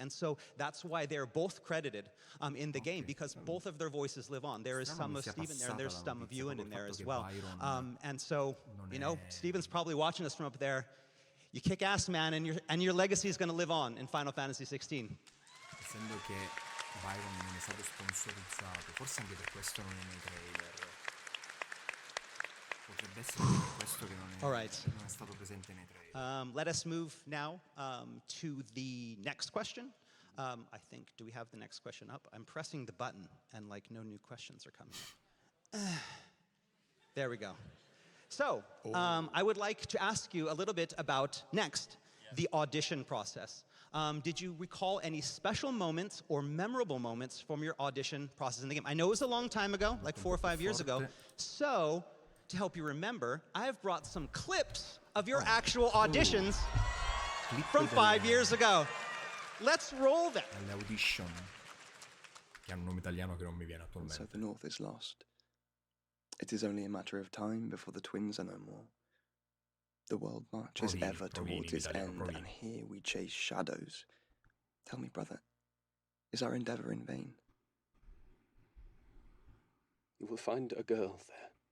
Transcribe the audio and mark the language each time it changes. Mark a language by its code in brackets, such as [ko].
[en] And so that's why they're both credited in the game, because both of their voices live on. There is some of Stephen there, and there's some of Ewan in there as well. And so, you know, Stephen's probably watching us from up there. You kick ass, man, and your legacy is going to live on in Final Fantasy XVI. [it] Essendo che Byron non è stato sponsorizzato, forse anche per questo non è nei trailer. Potrebbe essere per questo che non è stato presente nei trailer. [en] Let us move now to the next question. I think, do we have the next question up? I'm pressing the button, and like no new questions are coming up. There we go. So, I would like to ask you a little bit about next, the audition process. Did you recall any special moments or memorable moments from your audition process in the game? I know it was a long time ago, like 4 or 5 years ago. So, to help you remember, I've brought some clips of your actual auditions from 5 years ago. Let's roll them. [it] Le audition, che hanno un nome italiano che non mi viene attualmente. [en] So the North is lost. It is only a matter of time before the twins are no more. The world marches ever towards its end, and here we chase shadows. Tell me, brother, is our endeavor in vain? You will find a girl there.